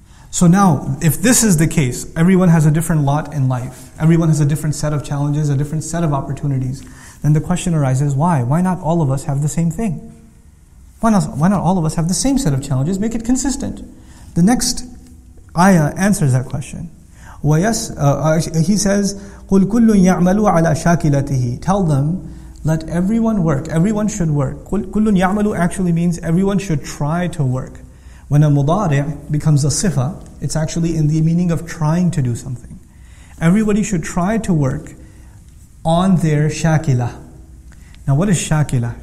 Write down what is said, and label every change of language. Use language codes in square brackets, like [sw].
[en] So now, if this is the case, everyone has a different lot in life. Everyone has a different set of challenges, a different set of opportunities. Then the question arises, why? Why not all of us have the same thing? Why not all of us have the same set of challenges? Make it consistent. The next ayah answers that question. He says, [ar] قُلْ كُلٌّ يَعْمَلُ عَلَى شَاكِلَتِهِ. [en] Tell them, let everyone work. Everyone should work. [ar] كُلٌّ يَعْمَلُ [en] actually means everyone should try to work. When a mudari' becomes a sifa, it's actually in the meaning of trying to do something. Everybody should try to work on their shakilah. Now what is shakilah?